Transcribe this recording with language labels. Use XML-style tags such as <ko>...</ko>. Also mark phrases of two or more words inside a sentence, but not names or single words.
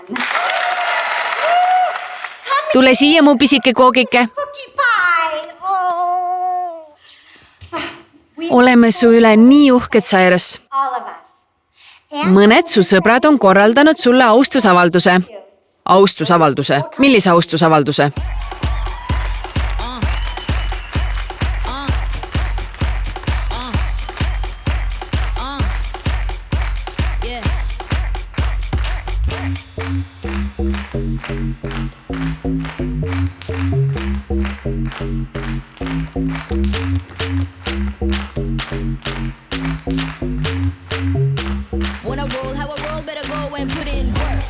<et>Tule siia, mu pisike koogike. Oleme su üle nii uhked, Cyrus. Mõned su sõbrad on korraldanud sulle austusavalduse. Austusavalduse? Millise austusavalduse?</et> <en>When I roll, better go and put in work.</en>